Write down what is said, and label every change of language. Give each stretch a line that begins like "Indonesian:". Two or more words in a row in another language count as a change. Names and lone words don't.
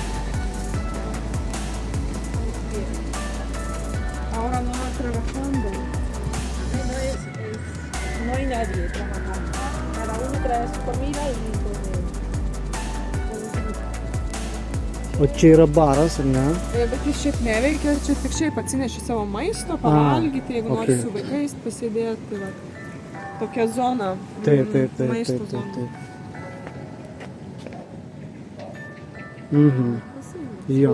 Spanish: Ahora no va trabajando. No hay nadie trabajando. Cada uno trae su comida y
Lithuanian: O čia yra baras, ar ne? Bet jis šiaip neveikia, čia tik šiaip atsineši savo maisto, pavalgyti, jeigu nori okei. su vaikais pasėdėti. Tai va, tokia zona, Taip. maisto zona. Mhm. Jo.